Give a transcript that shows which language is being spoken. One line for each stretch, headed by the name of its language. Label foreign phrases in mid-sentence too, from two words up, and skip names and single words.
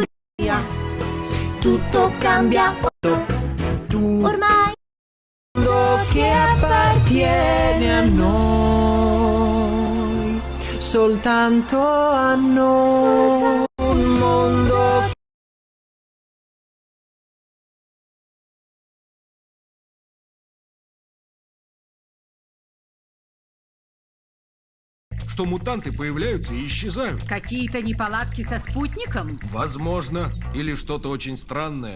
Italian: di mia. Tutto cambia. Tu ormai mondo che appartiene a noi, soltanto a noi. Un mondo.
Russian: Что мутанты появляются и исчезают. Какие-то неполадки со спутником? Возможно. Или что-то очень странное.